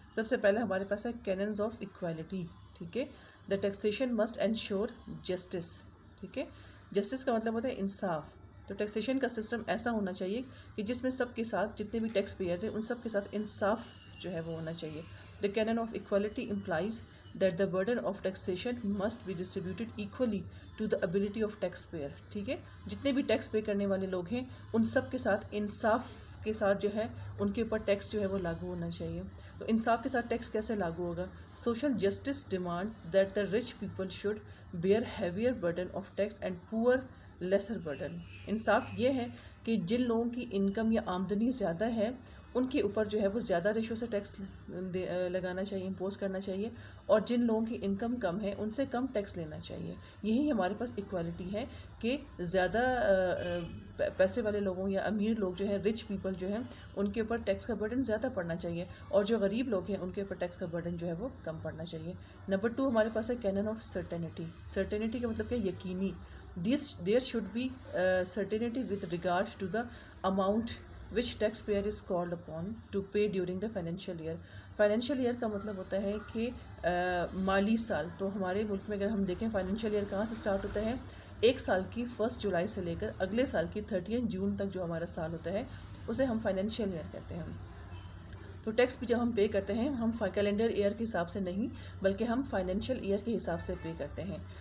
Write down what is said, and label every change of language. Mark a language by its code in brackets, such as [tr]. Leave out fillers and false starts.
[ur] سب سے پہلے ہمارے پاس ہے کیننز آف ایکویلٹی. ٹھیک ہے, [en] The taxation must ensure justice. [ur] ٹھیک ہے, جسٹس کا مطلب ہوتا ہے انصاف. تو ٹیکسیشن کا سسٹم ایسا ہونا چاہیے کہ جس میں سب کے ساتھ جتنے بھی ٹیکس پیئرز ہیں ان سب کے ساتھ انصاف جو ہے وہ ہونا چاہیے. [en] The canon of equality implies that the burden of taxation must be distributed equally to the ability of taxpayer. [ur] ٹھیک ہے, جتنے بھی ٹیکس پے کرنے والے لوگ ہیں ان سب کے ساتھ انصاف کے ساتھ جو ہے ان کے اوپر ٹیکس جو ہے وہ لاگو ہونا چاہیے. تو انصاف کے ساتھ ٹیکس کیسے لاگو ہوگا؟ [en] Social justice demands that the rich people should bear heavier burden of tax and poor lesser burden. [ur] انصاف یہ ہے کہ جن لوگوں کی انکم یا آمدنی زیادہ ہے ان کے اوپر جو ہے وہ زیادہ ریشو سے ٹیکس لگانا چاہیے, امپوز کرنا چاہیے, اور جن لوگوں کی انکم کم ہے ان سے کم ٹیکس لینا چاہیے. یہی ہمارے پاس ایکوالٹی ہے کہ زیادہ پیسے والے لوگوں یا امیر لوگ جو ہیں, رچ پیپل جو ہیں, ان کے اوپر ٹیکس کا برڈن زیادہ پڑنا چاہیے, اور جو غریب لوگ ہیں ان کے اوپر ٹیکس کا برڈن جو ہے وہ کم پڑنا چاہیے. نمبر 2 ہمارے پاس ہے کینن آف سرٹینٹی. سرٹینٹی کا مطلب کہ یقینی. [en] There should be certainty with regard to the amount which taxpayer is called upon to pay during the financial year. [ur] Financial year کا مطلب ہوتا ہے کہ مالی سال. تو ہمارے ملک میں اگر ہم دیکھیں فائنینشیل ایئر کہاں سے سٹارٹ ہوتا ہے؟ ایک سال کی 1 جولائی سے لے کر اگلے سال کی 30 جون تک جو ہمارا سال ہوتا ہے اسے ہم فائنینشیل ایئر کہتے ہیں. تو ٹیکس بھی جب ہم پے کرتے ہیں ہم کیلنڈر ایئر کے حساب سے نہیں بلکہ ہم فائنینشیل ایئر کے حساب سے پے کرتے ہیں.